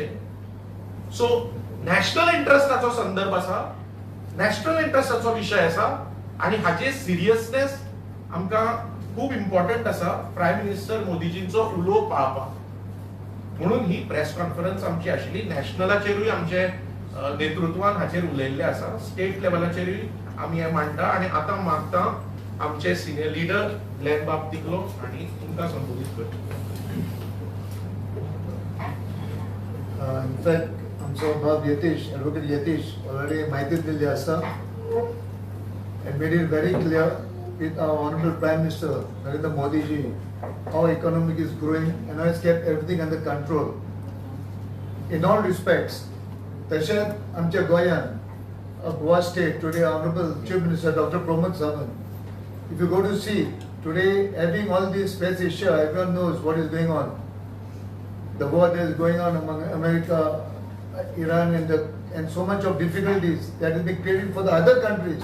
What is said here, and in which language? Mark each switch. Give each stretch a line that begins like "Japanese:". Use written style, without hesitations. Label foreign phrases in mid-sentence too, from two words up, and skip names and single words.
Konkani: सो
English: national interest
Konkani: संदर्भ आसा,
English: national interest
Konkani: विषय आसा आणि हाचे सिरियसनेस आमकां खूब इम्पॉर्टंट आसा
English: Prime Minister
Konkani: मोदीजींचो उलो पाळपाक. म्हणून ही
English: press conference
Konkani: आमची आशिल्ली. नॅशनलाचेरूय आमचे नेतृत्वान हाचेर उलयल्ले आसा, स्टेट लेवलाचेरूय आमी हे मांडटा आणि आता मागता आमचे
English: senior leader
Konkani: ग्लेन बाब तिकलो आणि तुमकां संबोधीत करता.
English: In fact,
Konkani: आमचो बाब यतीश, ॲडव्होकेट यतीश already माहिती दिल्ली आसा
English: and made it very clear with our honorable Prime Minister Narendra Modi ji how economic is growing and has kept everything under control. In all respects,
Konkani: तशेंच आमच्या गोंयान
English: Goa State today Honorable Chief Minister Dr. Pramod Sawant, if you go to see today having all this West Asia, everyone knows what is going on. The war that is going on among America, Iran, and so much of difficulties that has been created for the other countries.